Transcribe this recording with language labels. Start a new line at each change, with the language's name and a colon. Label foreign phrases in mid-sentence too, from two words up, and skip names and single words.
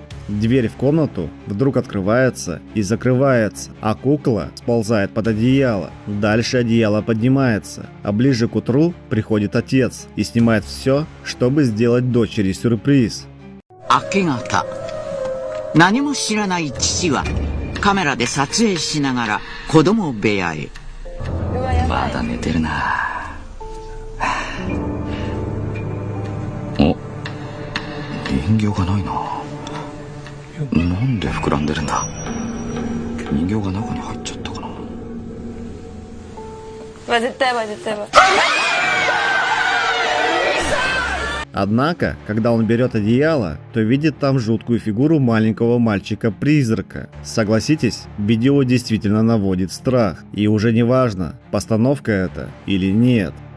Russian: Дверь в комнату вдруг открывается и закрывается, а кукла сползает под одеяло. Дальше одеяло поднимается, а ближе к утру приходит отец и снимает все, чтобы сделать дочери сюрприз.
Japanese: 明け方、何も知らない父はカメラで撮影しながら子供部屋へ。まだ寝てるな。お、人形がないな。なんで膨らんでるんだ。人形が中に入っちゃったかな。絶対ば絶対ば。
Russian: Однако, когда он берет одеяло, то видит там жуткую фигуру маленького мальчика-призрака. Согласитесь, видео действительно наводит страх. И уже не важно, постановка это или нет.